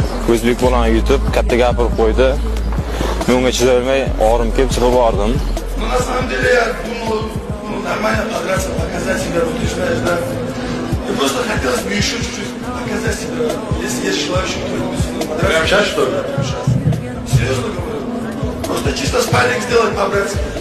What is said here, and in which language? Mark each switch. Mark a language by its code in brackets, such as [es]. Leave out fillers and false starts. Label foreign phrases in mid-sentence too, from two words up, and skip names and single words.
[uz] o'zbek bolani yutib, katta gapirib qo'ydi. Men unga chidaolmay, og'rim kelib chiqib bordim. [ru] Ну, на самом деле, я думал, нормально подраться, показать себя, вот ты знаешь. Мне просто хотелось бы еще чуть-чуть показать себя, если есть желающий кто-нибудь со мной подраться. Прямо сейчас, что ли? Сейчас. Серьезно говорю. Просто чисто спарринг сделать по-братски.